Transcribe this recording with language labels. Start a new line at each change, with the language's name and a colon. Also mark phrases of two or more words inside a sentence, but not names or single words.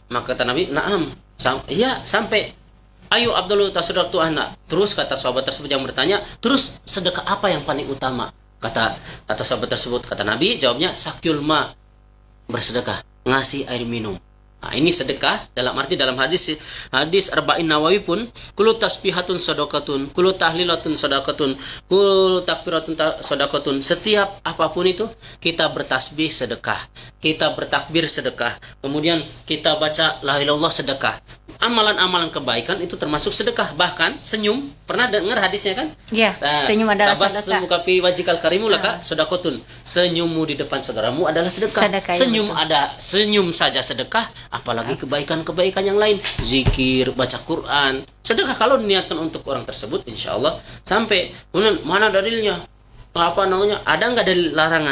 Indonesian: Maka kata Nabi, na'am, iya sampai. Ayo Abdullah
Arabic: تصدقت عنها.
Indonesian: Terus kata sahabat tersebut yang bertanya, terus sedekah apa yang paling utama? Kata sahabat tersebut, kata Nabi, jawabnya
Arabic: سقي الماء,
Indonesian: bersedekah, ngasih air minum. Nah, ini sedekah dalam arti dalam hadis Arba'in Nawawi pun,
Arabic: كل تسبيحة صدقة كل تهليلة صدقة كل تكبيرة صدقة.
Indonesian: Setiap apapun itu kita bertasbih sedekah, kita bertakbir sedekah, kemudian kita baca
Arabic: لا إله إلا الله
Indonesian: sedekah. Amalan-amalan kebaikan itu termasuk sedekah. Bahkan senyum, pernah dengar hadisnya kan? Iya, senyum adalah sedekah.
Arabic: تبسمك في وجهك الكريم لك صدقة.
Indonesian: Senyummu di depan saudaramu adalah sedekah. Sedekah, ya, Senyum betul. ada, senyum saja sedekah, apalagi kebaikan-kebaikan yang lain, zikir, baca Quran. Sedekah kalau diniatkan untuk orang tersebut,
Arabic: إن شاء الله
Indonesian: sampai. Kemudian mana dalilnya? Apa namanya, ada nggak dalil larangan?